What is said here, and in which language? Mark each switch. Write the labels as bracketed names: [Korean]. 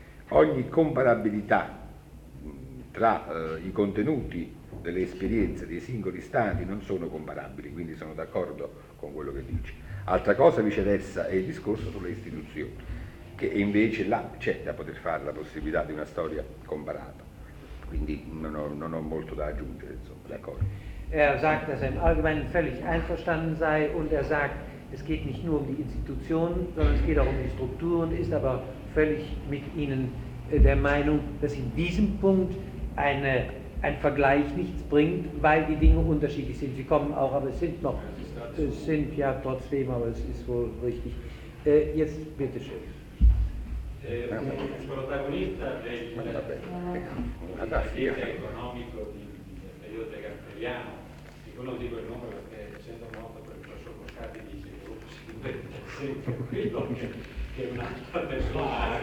[Italian] Ogni comparabilità tra i contenuti delle esperienze dei singoli stati non sono comparabili, quindi sono d'accordo con quello che dici. Altra cosa viceversa è il discorso sulle istituzioni, che invece là c'è da poter fare la possibilità di una storia comparata. Quindi non ho molto da aggiungere, insomma, d'accordo. [German] Er sagt, dass er im Allgemeinen völlig einverstanden sei, und er sagt, es geht nicht nur um die Institutionen, sondern es geht auch um die Strukturen, ist aber völlig mit Ihnen der Meinung, dass in diesem Punkt ein Vergleich nichts bringt, weil die Dinge unterschiedlich sind. Sie kommen auch, aber sind ja trotzdem, aber es ist wohl richtig. Jetzt bitte schön. [Italian] Il protagonista del economico del periodo cartelliano, e quello dico il nome perché essendo noto per il professor Boccardi, dice che è un'altra persona